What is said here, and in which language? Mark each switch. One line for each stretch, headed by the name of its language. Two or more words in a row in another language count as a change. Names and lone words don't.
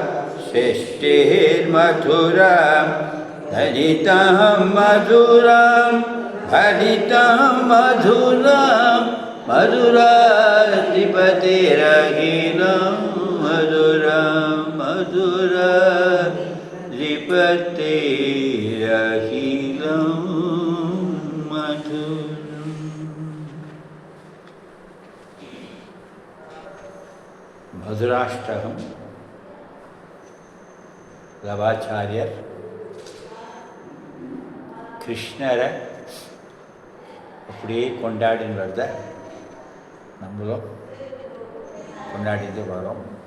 Sanskrit: शिष्टिर्मधुरं धनितं मधुरं हरितं मधुरं मधुराधिपतेरखिलं मधुरं मधुराधिपतेरखिलं मधुरम्।
Tamil: மதுராஷ்டகம் லவாச்சாரியர் கிருஷ்ணரை அப்படியே கொண்டாடின்னு வருத நம்மளும் கொண்டாடிட்டு வரோம்.